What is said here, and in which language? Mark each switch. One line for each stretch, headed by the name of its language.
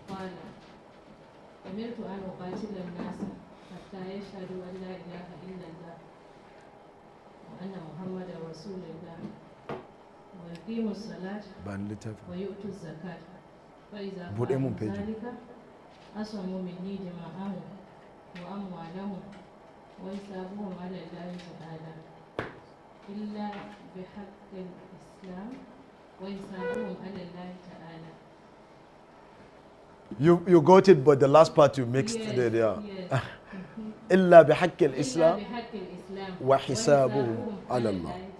Arabic: قال أمرت أن أقاتل الناس حتى يشهدوا أن لا إله إلا الله وأن محمدا رسول الله ويقيموا الصلاة ويؤتوا الزكاة فإذا فعلوا ذلك أصموا مني دماءهم وأموالهم وحسابهم على الله تعالى إلا بحق الإسلام وحسابهم على الله تعالى.
English: You got it, but the last part you mixed it. Yeah. Yes.
Arabic: إلا بحق الإسلام وحسابهم على الله.